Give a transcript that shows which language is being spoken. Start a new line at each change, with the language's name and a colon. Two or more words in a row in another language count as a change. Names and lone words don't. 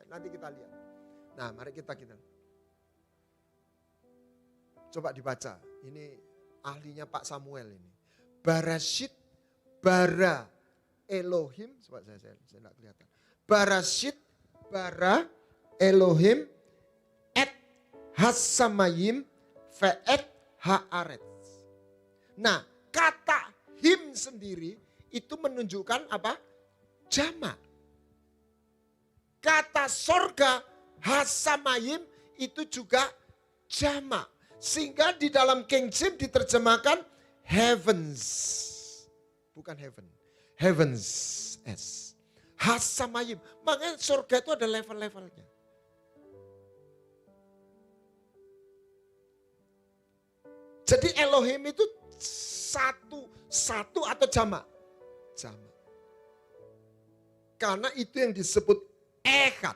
Indonesian: Nanti kita lihat. Nah mari kita. Coba dibaca. Ini ahlinya Pak Samuel ini.
Hebrew: בראשית ברא אלהים.
Indonesian: Coba saya tidak kelihatan.
Hebrew: בראשית ברא אלהים את השמים ואת הארץ.
Indonesian: Nah kata him sendiri itu menunjukkan apa? Jamak. Kata sorga hasamayim itu juga jamak. Sehingga di dalam King James diterjemahkan heavens.
English: Bukan heaven. Heavens. S.
Hebrew: Hasamayim.
Indonesian: Makanya sorga itu ada level-levelnya. Jadi Elohim itu satu atau jamak? Jamak. Karena itu yang disebut echad.